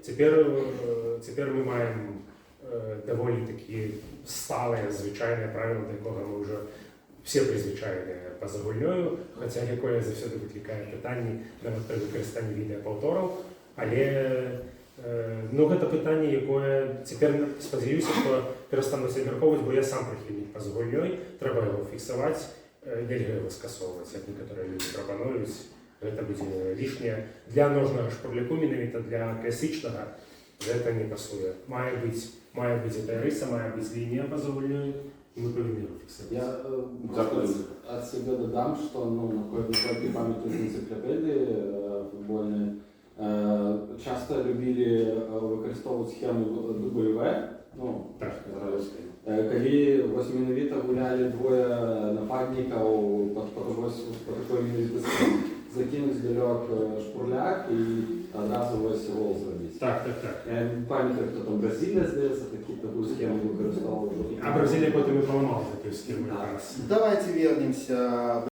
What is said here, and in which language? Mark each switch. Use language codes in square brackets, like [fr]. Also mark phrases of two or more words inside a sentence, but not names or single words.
[be] Цяпер мы маем даволі такі сталыя, звычайныя правілы, да якога мы ўжо все прызвычайныя па-за гульнёю, хаця якое заўсёды выклікае пытанні нават пры выкарыстанні відэапаўтораў, але гэта пытанне, якое цяпер спадзяюся, што перастануць абмяркоўваць, бо я сам прыхільнік па-за гульнёй, трэба яго фіксаваць, нельга яго скасоўваць, як некаторыя людзі прапануюць. Гэта будзе лішняе. Для ножнага шпурляку, менавіта для класічнага, гэта не пасуе. Мае быць эта рыса, мае быць лінія па-за гульнёй, і мы павінны яго фіксаваць. [ru] Я от себя додам, что насколько памятаю из энциклопедии футбольные, [uk] часто любили використовувати схему W, коли ось менавіта гуляли двоє нападників по такой менавіта схемі. Закинуть здалек шпурляк і одразу ось гол зробити. Так. Я не пам'ятаю, хто там Бразилія, здається, таку схему використовував. А Бразилия потім і поламала таку схему. [ru] Давайте вернемся